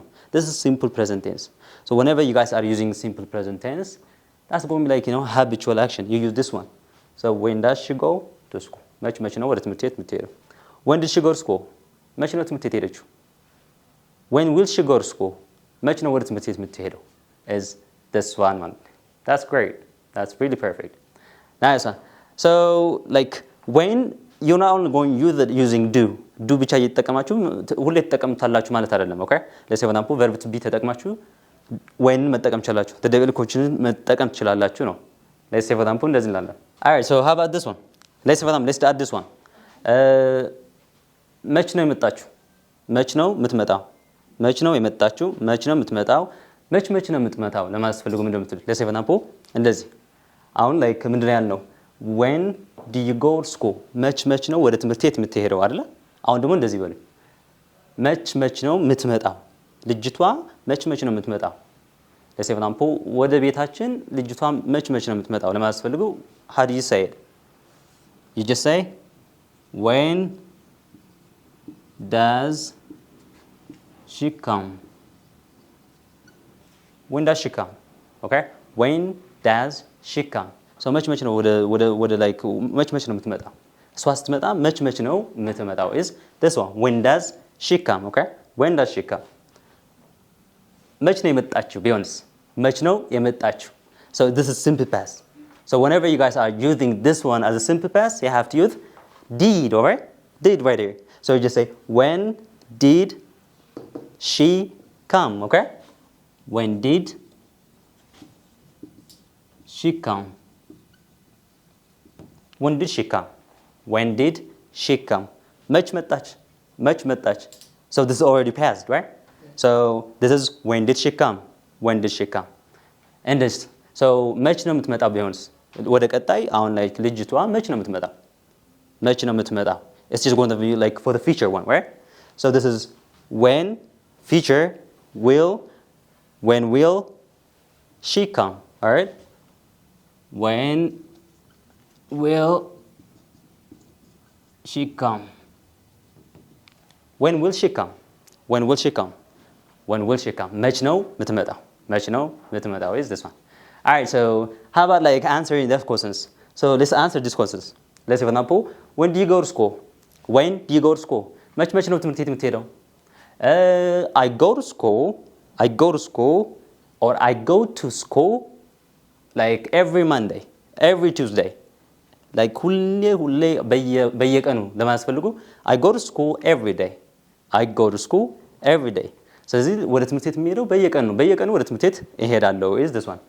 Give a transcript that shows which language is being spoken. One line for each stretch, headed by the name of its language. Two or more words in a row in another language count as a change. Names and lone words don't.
English: This is simple present tense. So whenever you guys are using simple present tense, that's going to be like, habitual action. You use this one. So when does she go to school?
Amharic: መች ነው ወደ ትምህርት ቤት የምትሄደው?
English: When did she go to school?
Amharic: መች ነው ትምህርት ቤት የሄደችው?
English: When will she go to school?
Amharic: መች ነው ወደ ትምህርት ቤት የምትሄደው?
English: Is this one. That's great. That's really perfect. Nice one. So like when you're not only going to use it using do
Amharic: ብቻ እየተጠቀማችሁ ሁሌ ተጠቀምታላችሁ ማለት አይደለም።
English: Okay? Let's say for example verb to be ተጠቅማችሁ when
Amharic: መጠቀም ትችላላችሁ። ተደብልኮችን መጠቀም ትችላላችሁ ነው።
English: Let's say for example
Amharic: እንደዚህ እንላለን.
English: All right, so how about this one? Let's say for example, let's add this one.
Amharic: መች ነው የመጣችሁ? መች ነው የምትመጣው? መች ነው የመጣችሁ? መች ነው የምትመጣው? መች ነው የምትመጣው ለማለት ፈልጉ ምንድነው የምትሉት?
English: Let's say for example
Amharic: እንደዚህ አሁን
English: like
Amharic: ምንድነው ያልነው?
English: When do you go to school?
Amharic: መች ነው ወደ ትምህርት ቤት የምትሄደው አይደለ? አሁን ደግሞ እንደዚህ በሉ። መች ነው የምትመጣው? ልጅቷ መች ነው የምትመጣው?
English: Let's say for example
Amharic: ወደ ቤታችን ልጅቷ መች ነው የምትመጣው ለማለት ፈልጉ
English: how do you say it? You just say when does she come? When does she come? Okay? When does she come? So
Amharic: መች ነው ወደ
English: like
Amharic: መች ነው የምትመጣው? እሷ ስትመጣ መች ነው የምትመጣው
English: is this one. When does she come? Okay? When does she come?
Amharic: መች ነው የመጣችው ቢሆንስ? መች ነው የመጣችው?
English: So this is simple past. So whenever you guys are using this one as a simple past, you have to use did, alright? Did right here. So you just say when did she come? Okay? When did she come? When did she come? When did she come?
Amharic: መች መጣች.
English: So this is already past, right? So this is when did she come? When did she come? And this. So
Amharic: መች ነው የምትመጣው ቢሆንስ? ወደ ቀጣይ አሁን like ልጅቷ መች ነው የምትመጣው?
English: It's just going to be like for the future one, right? So this is when future will when will she come? All right? When will she come? When will she come? When will she come? When will she come?
Amharic: መች ነው የምትመጣው
English: is this one. All right, so how about like answering those questions? So let's answer these questions. Let's say for example, when do you go to school? When do you go to school?
Amharic: መች ነው ትምህርት ቤት የምትሄደው?
English: I go to school or I go to school like every Monday, every Tuesday. Like
Amharic: ሁሌ በየቀኑ ለማለት ፈልጉ
English: I go to school every day. I go to school every day.
Amharic: ስለዚህ ወደ ትምህርት ቤት የሚሄደው በየቀኑ ወደ ትምህርት ቤት እሄዳለሁ
English: is this one.